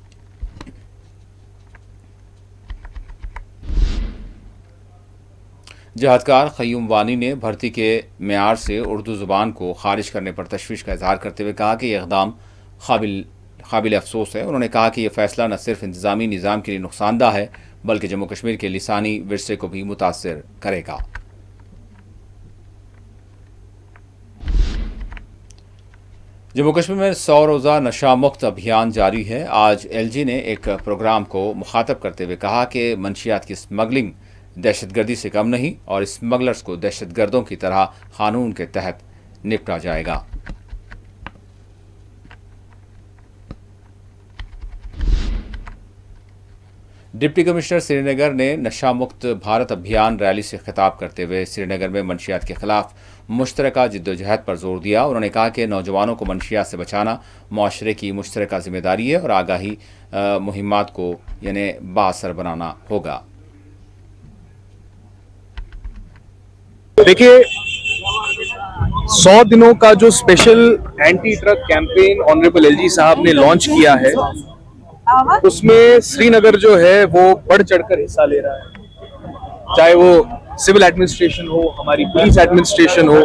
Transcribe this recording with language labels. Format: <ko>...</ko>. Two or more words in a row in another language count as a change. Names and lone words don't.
<ur>جہادکار قیوم وانی نے بھرتی کے معیار سے اردو زبان کو خارج کرنے پر تشویش کا اظہار کرتے ہوئے کہا کہ یہ اقدام قابل قابل افسوس ہے۔ انہوں نے کہا کہ یہ فیصلہ نہ صرف انتظامی نظام کے لیے نقصان دہ ہے بلکہ جموں کشمیر کے لسانی ورثے کو بھی متاثر کرے گا۔ جموں کشمیر میں 100 روزہ نشہ مکت ابھیان جاری ہے۔ آج ایل جی نے ایک پروگرام کو مخاطب کرتے ہوئے کہا کہ منشیات کی اسمگلنگ دہشت گردی سے کم نہیں اور اسمگلرز کو دہشت گردوں کی طرح قانون کے تحت نپٹا جائے گا۔ ڈپٹی کمشنر سری نگر نے نشہ مکت بھارت ابھیان ریلی سے خطاب کرتے ہوئے سری نگر میں منشیات کے خلاف مشترکہ جدوجہد پر زور دیا۔ انہوں نے کہا کہ نوجوانوں کو منشیات سے بچانا معاشرے کی مشترکہ ذمہ داری ہے اور آگاہی مہمات کو بااثر بنانا ہوگا۔ دیکھیے 100 دنوں کا جو</ur> <en>special anti drug campaign honourable LG</en> <ur>صاحب نے لانچ کیا ہے اس میں سری نگر جو ہے وہ بڑھ چڑھ کر حصہ لے رہا ہے، چاہے وہ</ur> <en>civil administration</en> <ur>ہو، ہماری</ur> <en>police administration</en> <ur>ہو۔</ur>